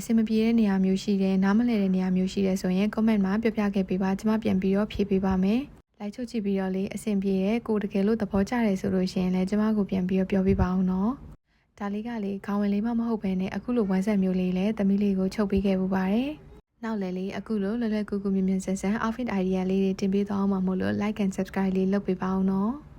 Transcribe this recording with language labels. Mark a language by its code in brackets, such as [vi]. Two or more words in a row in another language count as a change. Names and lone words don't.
[my] င်မပြေတဲ့နေရာမျိုးရှိတယ်နားမလည်တဲ့နေရာမျိုးရှိတယ်ဆိုရင် comment မှာပြောပြခဲ့ပေးပါကျမပြန်ပြီးတော့ဖြေပေးပါမယ်လိုက်ချုပ်ကြည့်ပြီးတော့လေအဆင်ပြေရဲ့ကိုတကယ်လို့သဘောကျတယ်ဆိုလို့ရှိရင်လည်းကျမကိုပြန်ပြီးတော့ပြောပြပါအောင်နော်ဒါလေးကလေခေါင်းဝင်လေးမဟုတ်ဘဲနဲ့အခုလိုဝမ်းဆက်မျိုးလေးလည်းသမီးလေးကိုချုပ်ပေးခဲ့ပူပါတယ်နောက်လည်းလေအခုလိုလွယ်လွယ်ကူကူမြင်မြင်ဆန်ဆန် outfit idea လေးတွေတင်ပေးသွားအောင်မှာမို့လို့ [en] like and subscribe [my] လေးလုပ်ပေးပါအောင်နော်